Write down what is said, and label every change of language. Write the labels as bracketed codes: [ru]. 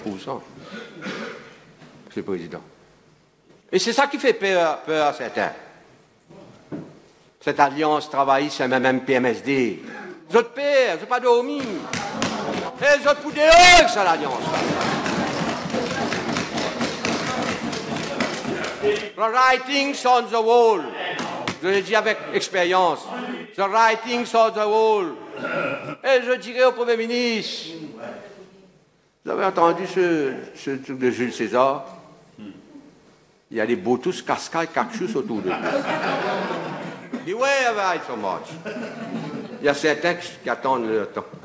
[fr] Monsieur le Président. Et c'est ça qui fait peur à certains. Cette alliance travailliste, c'est même PMSD. Les autres pères, c'est pas dormi. Et les autres pour dehors, c'est l'alliance. [en] The writings on the wall. [fr] Je l'ai dit avec expérience. [en] The writings on the wall. [fr] Et je dirais au Premier ministre, vous avez entendu ce truc de Jules César? Il y a des Botus, Cascais, Cactus autour de lui. [en] Beware of it so much. [fr] Il y a certains qui attendent leur temps.